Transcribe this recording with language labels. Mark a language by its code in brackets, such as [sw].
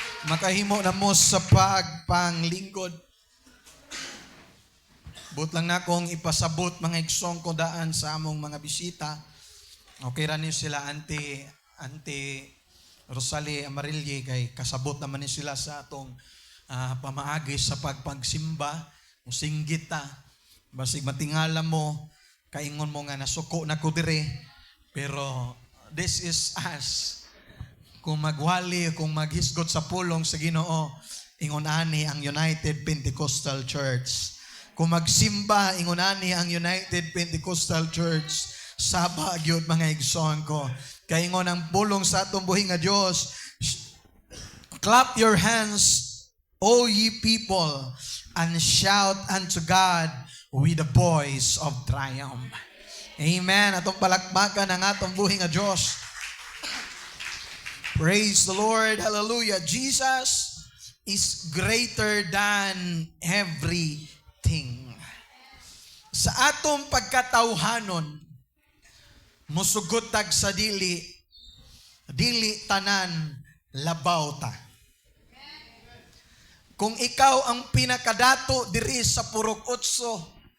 [ceb] Makahimo na mo sa pagpanglingkod. But lang na kong ipasabot mga igsoon ko daan sa among mga bisita. Okay ra niyo sila Auntie Rosalie Amarilli kay kasabot naman ni sila sa atong pamaagi sa pagsimba. Musinggit ta. Basig matingala mo, kaingon mo nga nasuko na ko dire. Pero [en] this is us. [ceb] Kung magwali, kung maghisgot sa pulong sa Ginoo, ingon ani ang United Pentecostal Church. Kung magsimba, ingunani ang United Pentecostal Church sa Baguio mga igsoon ko. Kaya ingon ang pulong sa atong buhi nga Dios. [en] Clap your hands, O ye people, and shout unto God with the voice of triumph. Amen. [ceb] Atong palakpakan ang atong buhi nga Dios. [en] Praise the Lord. Hallelujah. Jesus is greater than everything. [ceb] Sa atong pagkatawhanon, musugot tag sa dili tanan labaw ta. Kung ikaw ang pinakadato diri sa Purok Otso,